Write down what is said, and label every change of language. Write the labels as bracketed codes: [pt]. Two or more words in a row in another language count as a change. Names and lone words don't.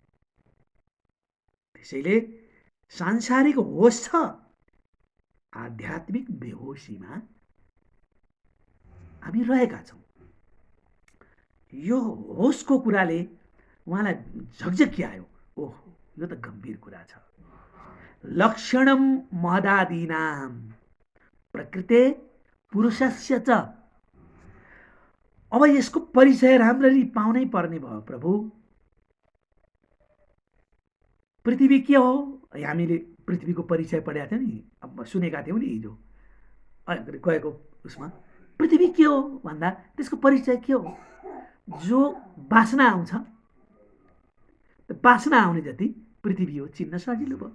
[ne] त्यसैले सांसारिक होस छ, आध्यात्मिक बेहोसीमा हामी रहेका छौँ। यो होसको कुराले उहाँलाई झकझक्यायो। ओह, यो त गम्भीर कुरा छ। [sa] लक्षणम महदादीनां प्रकृते पुरुषस्य च। [ne] अब यसको परिचय राम्ररी पाउनै पर्ने भयो प्रभु। पृथ्वी के हो? हामीले पृथ्वीको परिचय पढेका थियौँ नि, अब सुनेका थियौँ नि हिजो गएको उसमा। पृथ्वी के हो भन्दा त्यसको परिचय के हो? जो बासना आउँछ, बासना आउने जति पृथ्वी हो चिन्न सजिलो भयो।